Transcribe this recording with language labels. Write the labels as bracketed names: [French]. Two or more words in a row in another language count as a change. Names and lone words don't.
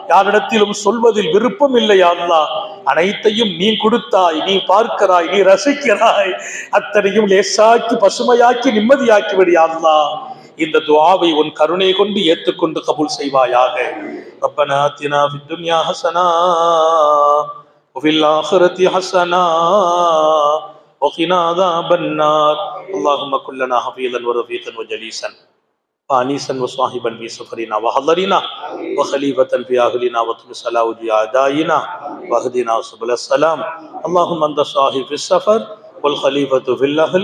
[Tamil] யாரிடத்திலும் சொல்வதில் விருப்பம் இல்லை [Arabic] يا الله. [Tamil] அனைத்தையும் நீ கொடுத்தாய், நீ பார்க்கிறாய், நீ ரசிக்கிறாய். அத்தனையும் லேசாக்கி பசுமையாக்கி நிம்மதியாக்கி விடு [Arabic] يا الله. [Tamil] இந்த துஆவை உன் கருணை கொண்டு ஏற்றுக்கொண்டு கபூல் செய்வாயாக. [Arabic] ربنا آتنا في الدنيا حسنة وفي الآخرة حسنة وقنا عذاب النار. اللهم كن لنا حفيظا ورفيقا وجليسا وانيسا وصاحبا في سفرنا وحضرنا وخليفة في اهلنا وطمس على وجه اعدائنا واهدنا سبل السلام. اللهم انت صاحب في السفر والخليفة في الاهل.